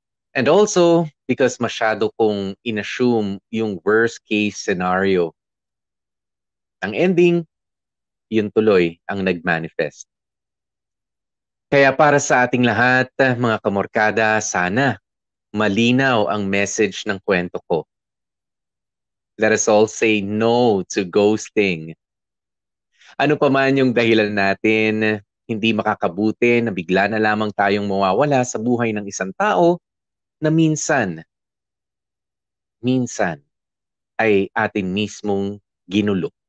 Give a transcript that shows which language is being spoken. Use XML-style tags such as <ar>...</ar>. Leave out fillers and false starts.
<en>And also because</en> <tl>masyado kong inassume yung</tl> <en>worst case scenario.</en> <tl>Ang ending, yun tuloy ang nag-manifest. Kaya para sa ating lahat, mga kamorkada, sana malinaw ang message ng kwento ko.</tl> <en>Let us all say no to ghosting.</en> <tl>Ano pa man yung dahilan natin, hindi makakabuti na bigla na lamang tayong mawawala sa buhay ng isang tao na minsan ay atin mismong ginulo.</tl>